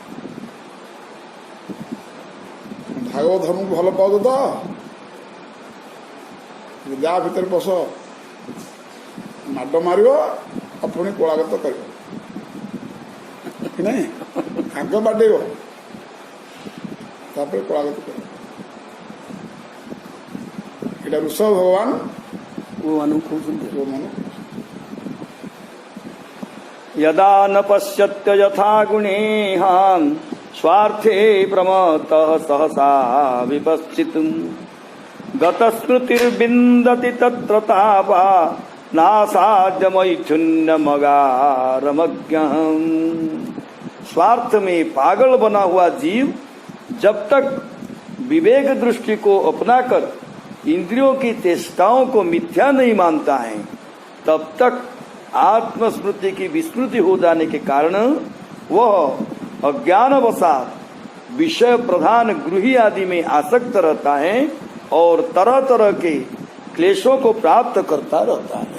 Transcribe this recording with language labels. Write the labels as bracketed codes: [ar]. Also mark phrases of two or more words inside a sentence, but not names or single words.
[or] ଭାଗବତ ଧର୍ମକୁ ଭଲ ପାଉଛ ତ, ଯାହା ଭିତରେ ପଶ, ମାଡ଼ ମାରିବ ଆଉ ପୁଣି କୋଳାଗତ କରିବ କି ନାହିଁ? ଆଗ ବାଡ଼େଇବ, ତାପରେ କୋଳାଗତ କରିବ। ଏଇଟା ଋଷଭ ଭଗବାନ କହୁଛନ୍ତି। [sa] यदा न पश्यत्य यथा गुणेहान् स्वार्थे प्रमत्तः सहसा विपश्चितम् गतस्मृतिर्विन्दति तत्र तापा नासाद्यमैथुन्यमगारमज्ञम्। [hi] स्वार्थ में पागल बना हुआ जीव जब तक विवेक दृष्टि को अपनाकर इंद्रियों की चेष्टाओं को मिथ्या नहीं मानता है, तब तक आत्मस्मृति की विस्मृति हो जाने के कारण वह अज्ञानवशात विषय प्रधान गृही आदि में आसक्त रहता है और तरह तरह के क्लेशों को प्राप्त करता रहता है।